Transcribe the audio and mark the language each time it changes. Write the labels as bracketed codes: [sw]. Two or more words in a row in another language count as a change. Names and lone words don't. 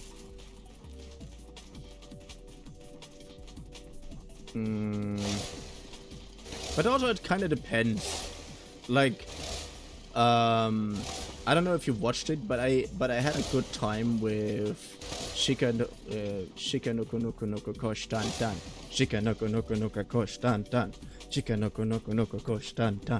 [en] But also it kind of depends. Like, I don't know if you watched it, but I had a good time with Shika noko noko noko kosh dan dan. Shika noko noko noko kosh dan dan. Shika noko noko noko kosh dan dan.